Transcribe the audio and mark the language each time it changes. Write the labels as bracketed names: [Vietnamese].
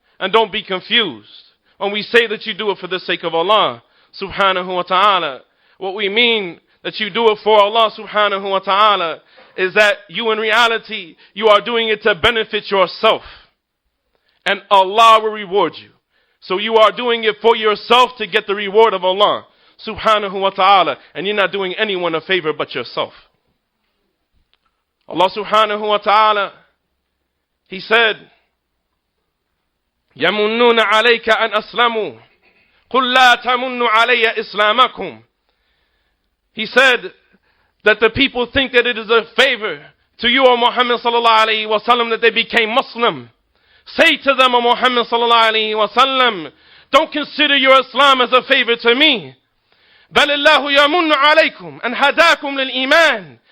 [English] And don't be confused. When we say that you do it for the sake of Allah subhanahu wa ta'ala, what we mean that you do it for Allah subhanahu wa ta'ala is that you in reality, you are doing it to benefit yourself. And Allah will reward you. So you are doing it for yourself to get the reward of Allah subhanahu wa ta'ala. And you're not doing anyone a favor but yourself. [Arabic] Allah subhanahu wa ta'ala, [English] He said, [Arabic] يَمُنُّونَ عَلَيْكَ أَنْ أَسْلَمُوا قُلْ لَا تَمُنُّ عَلَيَّ إِسْلَامَكُمْ. [English] He said that the people think that it is a favor to you, O Muhammad sallallahu alayhi wa sallam, that they became Muslim. Say to them, O Muhammad sallallahu alayhi wa sallam, don't consider your Islam as a favor to me. [Arabic] بَلِ اللَّهُ يَمُنُّ عَلَيْكُمْ أَنْ هَدَاكُمْ لِلْإِيمَانِ.